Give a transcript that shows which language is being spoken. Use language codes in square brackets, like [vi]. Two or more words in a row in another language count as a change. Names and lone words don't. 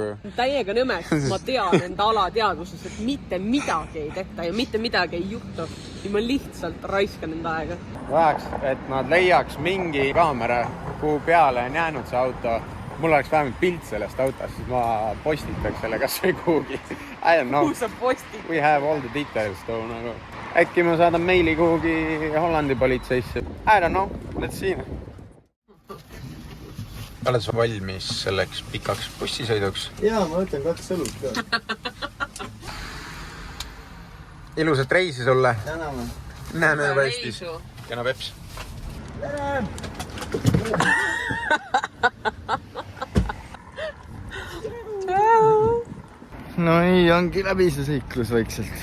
[et] Täiega nõmeks, ma tean enda alateadvuses, et mitte midagi ei tehta ja mitte midagi ei juhtu. Ja ma lihtsalt raiskan enda aega. Vajaks, et nad leiaks mingi kaamera, kuhu peale on jäänud see auto. Mul oleks vähemalt pilt sellest autost, siis ma postitaks selle kas või kuhugi. [en] I don't know. [et] Kuhu sa postid? [en] We have all the details too, [et] nagu. Äkki ma saadan meili kuhugi Hollandi politseisse. [en] I don't know, let's see. [et] Oled sa valmis selleks pikaks bussisõiduks? Jaa, ma võtan 2 õlut ka. Ilusat reisi sulle. Täname. Näeme juba Eestis. Kena Peps. No nii, ongi läbi see seiklus vaikselt.